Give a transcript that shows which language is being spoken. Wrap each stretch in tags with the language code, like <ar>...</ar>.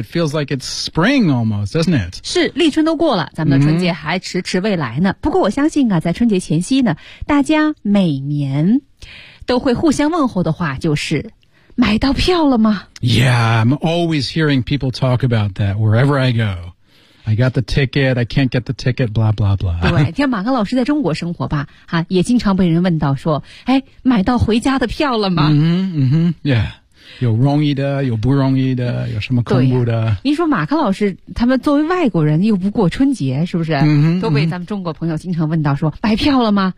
<en>It feels like it's spring almost, doesn't it?</en> <zh>是，立春都过了，咱们的春节还迟迟未来呢。不过我相信啊，在春节前夕呢，大家每年都会互相问候的话就是。买到票了吗</zh> <en>？Yeah, I'm always hearing people talk about that wherever I go. I got the ticket, I can't get the ticket, blah, blah, blah.</en> <zh>对，像马克老师在中国生活吧、啊、也经常被人问到说、哎、买到回家的票了吗、 yeah, 有容易的有不容易的有什么恐怖的。你说马克老师他们作为外国人又不过春节是不是、 mm-hmm, 都被咱们中国朋友经常问到说买票了吗、</zh>